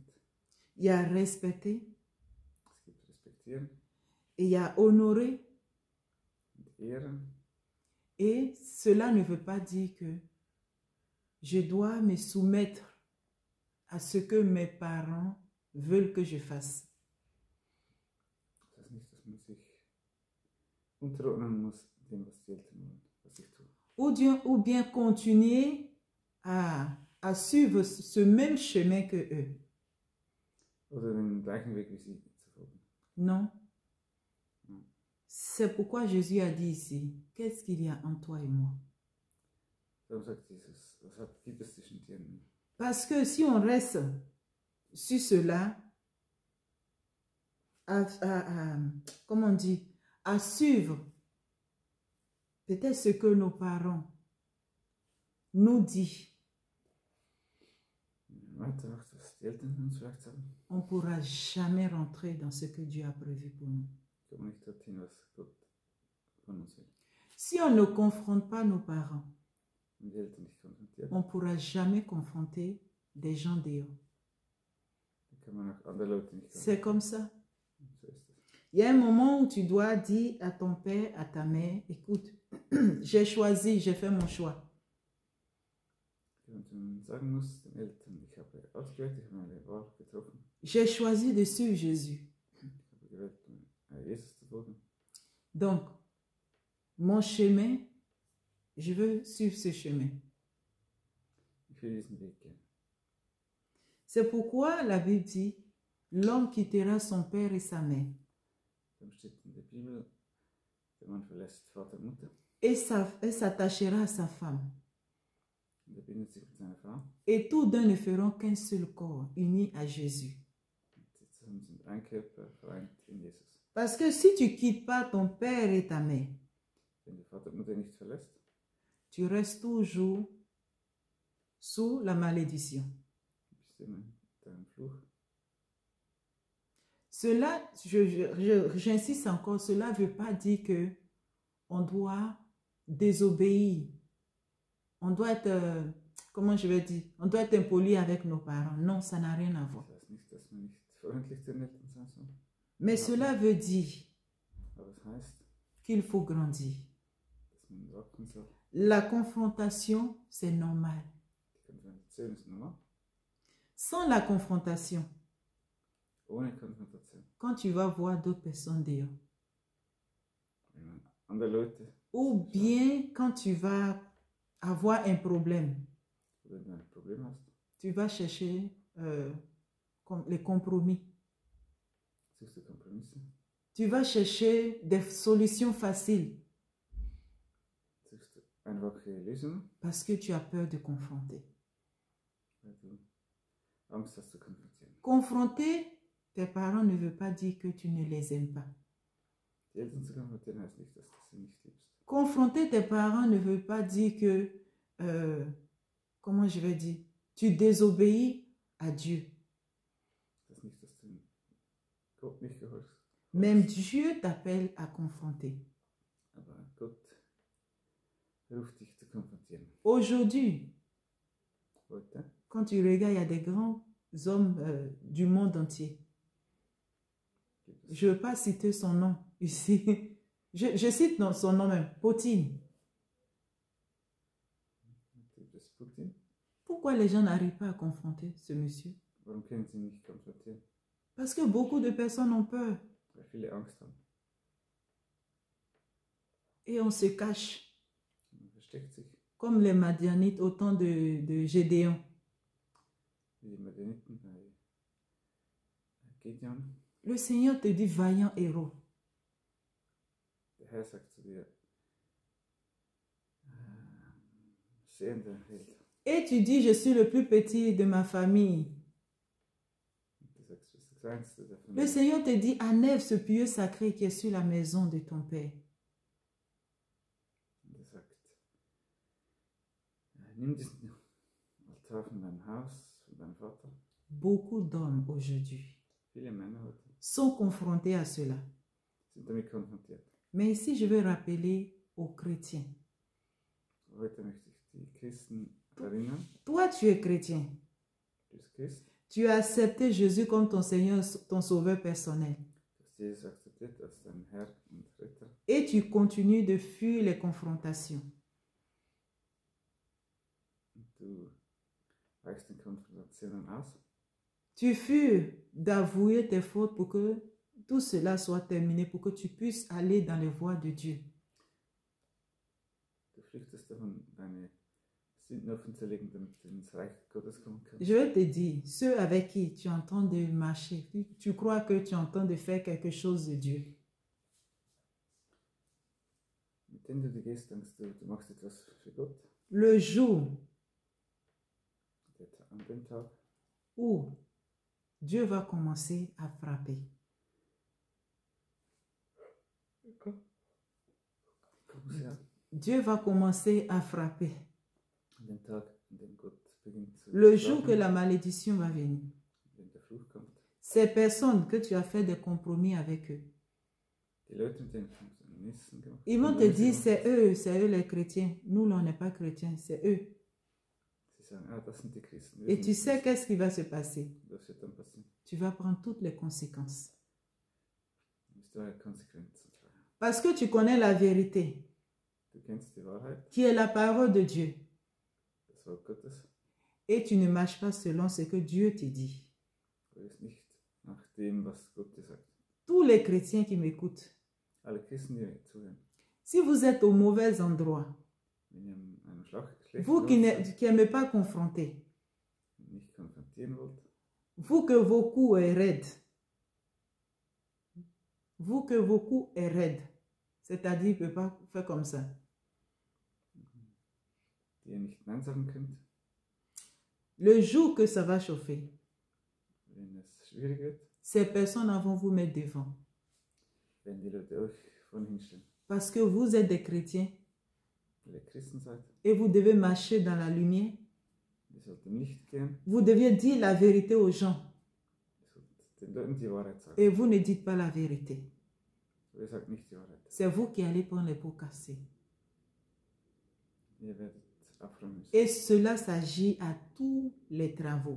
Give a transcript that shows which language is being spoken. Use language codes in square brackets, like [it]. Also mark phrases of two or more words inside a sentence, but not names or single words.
[fr] Il y a respecter [de] Es gibt respektieren [fr] et il y a honorer. [de] und ehren. [fr] Et cela ne veut pas dire que je dois me soumettre à ce que mes parents veulent que je fasse. [de] Das heißt nicht, dass man sich unterordnen muss dem, was die Eltern wollen, was ich tue. [fr] Ou bien continuer à suivre ce même chemin que eux. [de] Oder den gleichen Weg wie sie zu folgen. [fr] Non. Non. C'est pourquoi Jésus a dit ici, qu'est-ce qu'il y a en toi et moi? [de] Darum sagt Jesus, was gibt es zwischen dir und mir? [fr] Parce que si on reste sur cela, comment on dit, à suivre peut-être ce que nos parents nous disent, [de] Weitermacht, was die Eltern uns vielleicht sagen, [fr] on ne pourra jamais rentrer dans ce que Dieu a prévu pour nous. [de] kommen wir nicht dorthin, was Gott von uns will. [fr] Si on ne confronte pas nos parents, [de] Wenn die Eltern nicht konfrontiert, [fr] on ne pourra jamais confronter des gens dehors. [de] dann kann man auch andere Leute nicht [fr] C'est [de] konfrontieren. [fr] comme ça. [de] So ist es. [fr] Il y a un moment où tu dois dire à ton père, à ta mère, écoute, j'ai choisi, j'ai fait mon choix. [de] Und man sagen muss den Eltern, ich habe ausgewählt, ich habe meine Wahl getroffen, [fr] J'ai choisi de suivre Jésus. [de] ich habe gewählt, Jesus zu folgen. [fr] Donc, mon chemin, je veux suivre ce chemin. [de] Ich will diesen Weg gehen. [fr] C'est pourquoi la Bible dit, l'homme quittera son père et sa mère, [de] Dann steht in der Bibel, der Mann verlässt Vater und Mutter [fr] et s'attachera à sa femme. [de] und er bindet sich mit seiner Frau. [fr] Et tous deux ne feront qu'un seul corps, unis à Jésus. [de] Und sie zusammen sind ein Körper vereint in Jesus. [fr] Parce que si tu quittes pas ton père et ta mère, [de] Wenn der Vater und Mutter nicht verlässt, [fr] tu restes toujours sous la malédiction. bist du immer unter einem Fluch. Cela, j'insiste encore, cela ne veut pas dire que on doit désobéir. On doit être, comment je vais dire, on doit être impoli avec nos parents. Non, ça n'a rien à voir. [de] Das heißt nicht, dass man nicht freundlich zu den Eltern sein soll. [fr] Mais cela veut dire [de] Aber es heißt, [fr] qu'il faut grandir. [de] dass man wachsen soll. [fr] La confrontation, c'est normal. [de] Die Konfrontation ist normal. [fr] Sans la confrontation, [de] Ohne Konfrontation. [fr] quand tu vas voir d'autres personnes dehors, [de] Wenn man andere Leute [fr] ou bien quand tu vas avoir un problème, [de] wenn du ein Problem hast, [fr] tu vas chercher les compromis. [de] suchst du Kompromisse. [fr] Tu vas chercher des solutions faciles [de] suchst einfache Lösungen, [fr] parce que tu as peur de confronter. [de] weil du Angst hast zu konfrontieren. [fr] Confronter tes parents ne veut pas dire que tu ne les aimes pas. [de] Die Eltern zu konfrontieren heißt nicht, dass du sie nicht liebst. [fr] Confronter tes parents ne veut pas dire que, comment je vais dire, tu désobéis à Dieu. [de] Das ist nicht, dass du Gott nicht gehorchst. [fr] Même Dieu t'appelle à confronter. [de] Aber Gott ruft dich zu konfrontieren. [fr] Aujourd'hui, [de] Heute [fr] quand tu regardes, il y a des grands hommes du monde entier. [de] gibt es [fr] Je ne veux pas citer son nom ici. Je cite son nom même, Poutine. [de] Putin. [fr] Pourquoi les gens n'arrivent pas à confronter ce monsieur? [de] Warum können sie nicht konfrontieren? [fr] Parce que beaucoup de personnes ont peur [de] Weil viele Angst haben. [fr] et on se cache, [de] Man versteckt sich, [fr] comme les Madianites au temps de Gédéon. [de] wie die Medianiten bei Gideon. [fr] Le Seigneur te dit vaillant héros. [de] Der Herr sagt zu dir, sehender Held. [fr] Et tu dis, je suis le plus petit de ma famille. [de] Und du sagst, du bist das Kleinste der [fr] Le [de] Familie. [fr] Seigneur te dit, enlève ce pieu sacré qui est sur la maison de ton Père. [de] Und er sagt, nimm diesen Altar von deinem Haus, von deinem Vater. [fr] Beaucoup d'hommes aujourd'hui [de] Viele Männer heute [fr] sont confrontés à cela. [de] sind damit konfrontiert. [fr] Mais ici, je veux rappeler aux chrétiens. [de] Heute möchte ich die Christen erinnern, [fr] Toi, tu es chrétien. [de] du bist Christ, [fr] Tu as accepté Jésus comme ton Seigneur, ton sauveur personnel. [de] du hast Jesus akzeptiert als dein Herr und Retter [fr] Et tu continues de fuir les confrontations. [de] und du weichst den Konfrontationen aus. [fr] Tu fuis d'avouer tes fautes pour que tout cela soit terminé, pour que tu puisses aller dans les voies de Dieu. [de] Du flüchtest davon, deine Sünden offen zu legen, damit du ins Reich Gottes kommen kannst. [fr] Je vais te dire, ceux avec qui tu es en train de marcher, tu crois que tu es en train de faire quelque chose de Dieu. [de] Mit denen du gehst, denkst du, du machst etwas für Gott. [fr] Le jour [de] An dem Tag, [fr] où Dieu va commencer à frapper, [de] kommen sie an. [fr] Dieu va commencer à frapper. [de] An dem Tag, an dem Gott beginnt zu [fr] Le jour que [de] schlagen, [fr] la malédiction va venir, [de] wenn der Fluch kommt. [fr] ces personnes que tu as fait des compromis avec eux, [de] Die Leute, mit denen du Kompromissen gemacht [fr] ils vont te dire, [de] Kompromisse [fr] c'est eux les chrétiens. Nous, là, on n'est pas chrétiens, c'est eux. [de] sie sagen, ah, das sind die Christen. wir [fr] Et [de] sind [fr] tu [de] die [fr] sais [de] Christen. [fr] qu'est-ce qui va se passer? [de] Was wird dann passieren? [fr] Tu vas prendre toutes les conséquences. [de] Du musst daher Konsequenzen tragen. [fr] Parce que tu connais la vérité, [de] Du kennst die Wahrheit, [fr] qui est la parole de Dieu. [de] das Wort Gottes. [fr] Et tu ne marches pas selon ce que Dieu te dit. [de] Du gehst nicht nach dem, was Gott dir sagt. [fr] Tous les chrétiens qui m'écoutent, [de] Alle Christen, die mir zuhören, [fr] si vous êtes au mauvais endroit, [de] wenn ihr an einem schlechten [fr] vous qui [de] Ort [fr] n'aimez pas confronter, [de] seid, nicht konfrontieren wollt, [fr] vous que vos coups est raide, vous que vos coups est raide, c'est-à-dire ne peut pas faire comme ça. [de] die ihr nicht Nein sagen könnt, [fr] Le jour que ça va chauffer, [de] wenn es schwierig wird, [fr] ces personnes vont vous mettre devant. [de] wenn die Leute euch vorne hinstellen. [fr] Parce que vous êtes des chrétiens [de] Weil ihr Christen seid, [fr] et vous devez marcher dans la lumière. [de] ihr sollt im Licht gehen, [fr] Vous deviez dire la vérité aux gens [de] ihr sollt den Leuten die Wahrheit sagen. [fr] et vous ne dites pas la vérité. [de] Aber ihr sagt nicht die Wahrheit. [fr] C'est vous qui allez prendre les pots cassés. [de] Ihr werdet abräumen müssen. [fr] Et cela s'agit à tous les travaux